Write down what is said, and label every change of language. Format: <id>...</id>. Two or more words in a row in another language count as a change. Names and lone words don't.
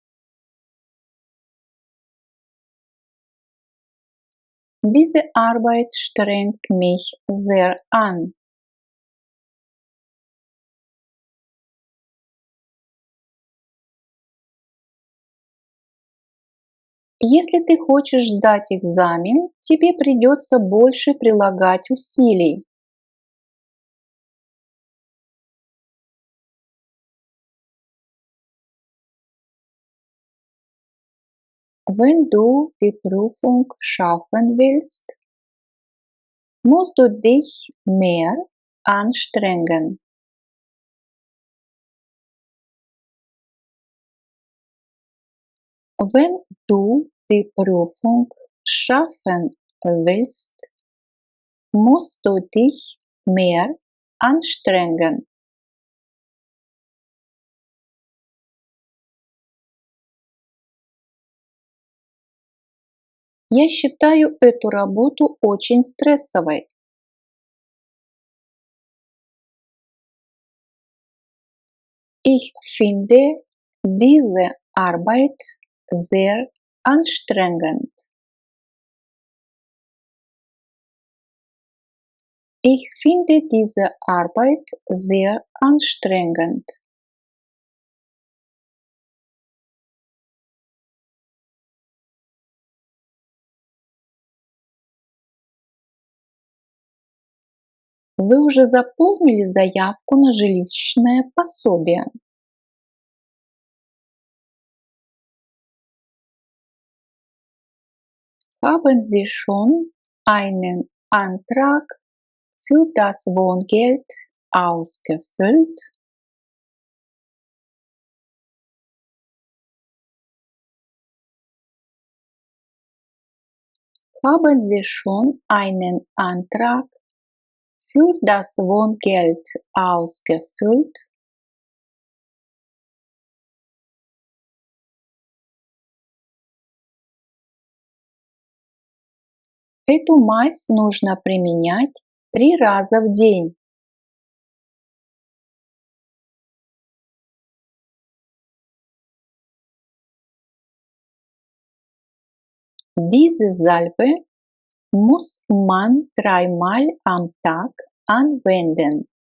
<de>Diese Arbeit strengt mich sehr an.</de> <ru>Если ты хочешь сдать экзамен, тебе придется больше прилагать усилий.</ru> <de>Wenn du die Prüfung schaffen willst, musst du dich mehr anstrengen. Wenn du die Prüfung schaffen willst, musst du dich mehr anstrengen.</de> <ru>Я считаю эту работу очень стрессовой.</ru> <de>Ich finde diese Arbeit sehr anstrengend. Ich finde diese Arbeit sehr anstrengend.</de> <ru>Вы уже заполнили заявку на жилищное пособие?</ru> <de>Haben Sie schon einen Antrag für das Wohngeld ausgefüllt? Haben Sie schon einen Antrag für das Wohngeld ausgefüllt?</de> <ru>Эту мазь нужно применять 3 раза в день.</ru> <de>Diese Salbe muss man 3-mal am Tag anwenden.</de>